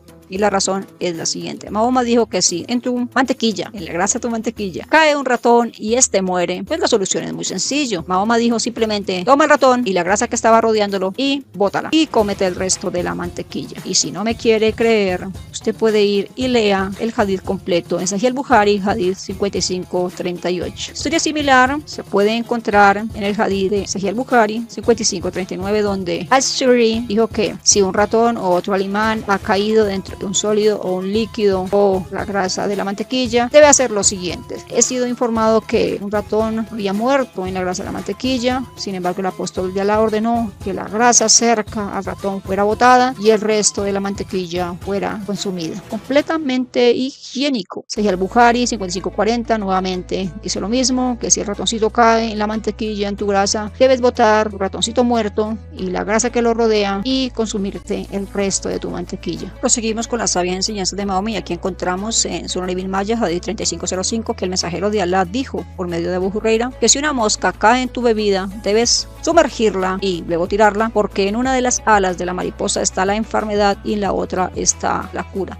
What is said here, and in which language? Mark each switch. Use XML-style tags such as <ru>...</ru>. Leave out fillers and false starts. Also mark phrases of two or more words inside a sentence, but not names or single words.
<es>Y la razón es la siguiente. Mahoma dijo que si en tu mantequilla, en la grasa de tu mantequilla, cae un ratón y este muere, pues la solución es muy sencillo. Mahoma dijo simplemente: toma el ratón y la grasa que estaba rodeándolo y bótala y cómete el resto de la mantequilla. Y si no me quiere creer, usted puede ir y lea el hadith completo en Sahih al-Bukhari, hadith 5538. Historia similar se puede encontrar en el hadith de Sahih al-Bukhari 5539, donde al-Shuri dijo que si un ratón o otro animal ha caído dentro de un sólido o un líquido o la grasa de la mantequilla, debe hacer lo siguiente: he sido informado que un ratón había muerto en la grasa de la mantequilla, sin embargo el apóstol de Alá ordenó que la grasa cerca al ratón fuera botada y el resto de la mantequilla fuera consumida. Completamente higiénico. Sahih al-Bukhari 5540 nuevamente dice lo mismo, que si el ratoncito cae en la mantequilla, en tu grasa, debes botar tu ratoncito muerto y la grasa que lo rodea y consumirte el resto de tu mantequilla. Proseguimos con las sabias enseñanzas de Mahoma, y aquí encontramos en Sunan Ibn Majah, Hadith 3505, que el mensajero de Alá dijo por medio de Abu Huraira que si una mosca cae en tu bebida, debes sumergirla y luego tirarla, porque en una de las alas de la mariposa está la enfermedad y en la otra está la cura.</es>